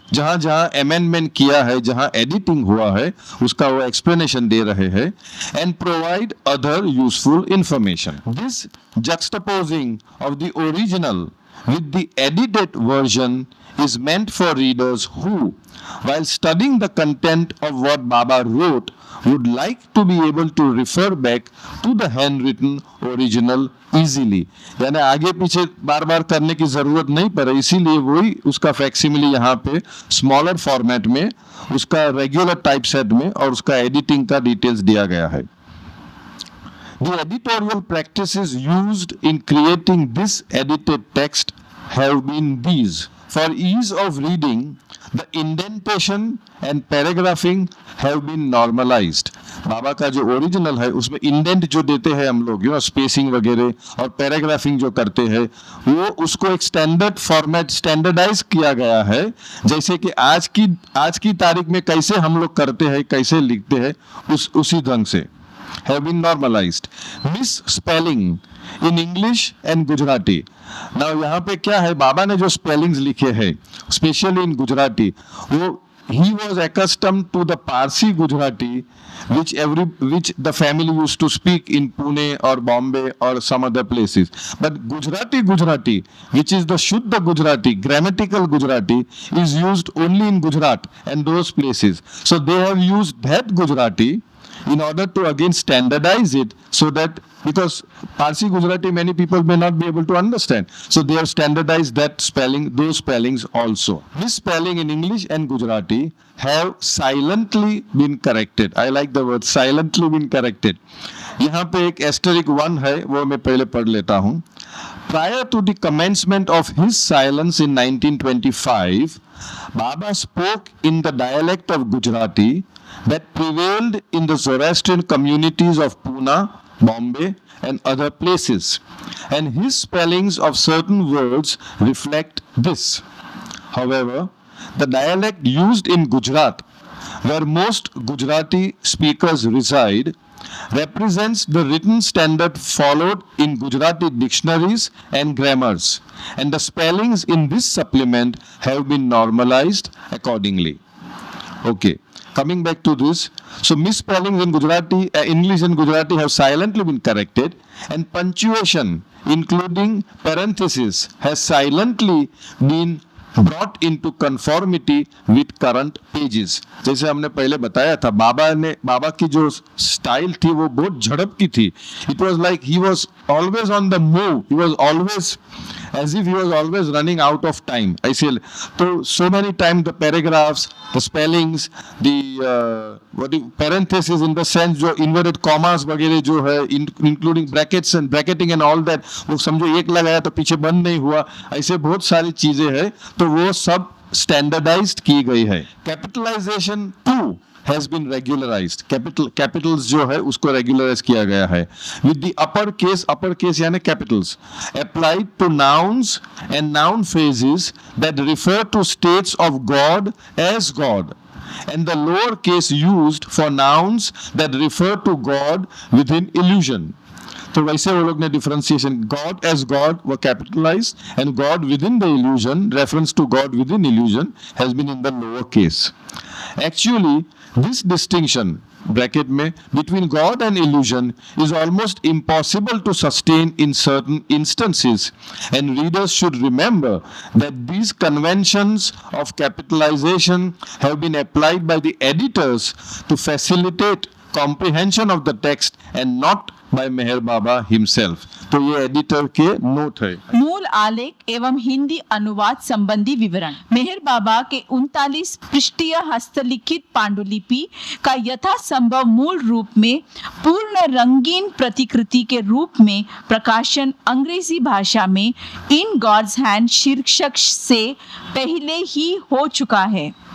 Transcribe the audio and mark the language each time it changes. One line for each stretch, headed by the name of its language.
Hindi: जहाँ जहाँ amendment किया है, जहाँ editing हुआ है, उसका वो explanation दे रहे हैं,
English: and provide other useful information. This juxtaposing of the original with the edited version is meant for readers who, while studying the content of what Baba wrote, would like to be able to refer back to the handwritten original easily.
Hindi: यानी आगे पीछे बार बार करने की जरूरत नहीं पड़े, इसीलिए वही उसका फैक्सिमिली यहाँ पे स्मॉलर फॉर्मेट में, उसका रेगुलर टाइप सेट में और उसका एडिटिंग का डिटेल्स दिया गया है.
English: The editorial practices used in creating this edited text have been these. For ease of reading, the indentation and paragraphing have been normalized.
Hindi: बाबा का जो ओरिजिनल है उसमें इंडेंट जो देते हैं हम लोग, स्पेसिंग वगैरह और पैराग्राफिंग जो करते हैं, वो उसको एक स्टैंडर्ड फॉर्मेट स्टैंडर्डाइज किया गया है. जैसे कि आज की तारीख में कैसे हम लोग करते हैं, कैसे लिखते हैं, उसी ढंग से
English: have been normalized. Misspelling in English and Gujarati. Now
Hindi: यहाँ पे क्या है, बाबा ने जो
English: spellings
Hindi: लिखे हैं,
English: especially in Gujarati, वो he was accustomed to the Parsi Gujarati, which the family used to speak in Pune or Bombay or some other places. But Gujarati, which is the Shuddha Gujarati, grammatical Gujarati, is used only in Gujarat and those places. So they have used that Gujarati in order to again standardize it, so that, because Parsi Gujarati many people may not be able to understand, so they have standardized that spelling, those spellings also. Misspelling in English and Gujarati have silently been corrected. I like the word silently been corrected.
Hindi: यहाँ पे एक asterisk 1 है, वो मैं पहले पढ़ लेता हूँ.
English: Prior to the commencement of his silence in 1925, Baba spoke in the dialect of Gujarati that prevailed in the Zoroastrian communities of Pune, Bombay, and other places, and his spellings of certain words reflect this. However, the dialect used in Gujarat, where most Gujarati speakers reside, represents the written standard followed in Gujarati dictionaries and grammars, and the spellings in this supplement have been normalized accordingly. Okay. Coming back to this, so misspellings in Gujarati, English and Gujarati have silently been corrected, and punctuation, including parentheses, has silently been brought into conformity with current pages.
Hindi: जैसे हमने पहले बताया था, बाबा की जो style थी वो बहुत झड़प की थी.
English: It was like he was always on the move. He was always as if he was always running out of time.
Hindi: ऐसे तो
English: so many times the paragraphs, the spellings, the parentheses in the sense
Hindi: जो inverted commas वगैरह जो है,
English: including brackets and bracketing and all that,
Hindi: वो समझो एक लगाया तो पीछे बंद नहीं हुआ, ऐसे बहुत सारी चीजें हैं, तो वो सब स्टैंडर्डाइज्ड की गई है.
English: Capitalization 2 has been regularized.
Hindi: Capitals जो है उसको regularize किया गया है.
English: With the upper case यानी capitals applied to nouns and noun phrases that refer to states of God as God, and the lower case used for nouns that refer to God within illusion.
Hindi: तो वैसे वो लोग ने
English: differentiation, God as God were capitalized, and God within the illusion, reference to God within illusion, has been in the lower case. Actually, This distinction bracket में between God and illusion is almost impossible to sustain in certain instances, and readers should remember that these conventions of capitalization have been applied by the editors to facilitate comprehension of the text and not by Meher Baba himself.
Hindi: तो ये editor के note है. मूल आलेख एवं हिंदी अनुवाद संबंधी विवरण. मेहर बाबा के 39 पृष्ठीय हस्तलिखित पांडुलिपि का यथासंभव मूल रूप में पूर्ण रंगीन प्रतिकृति के रूप में प्रकाशन अंग्रेजी भाषा में इन गॉड्स हैंड शीर्षक से पहले ही हो चुका है.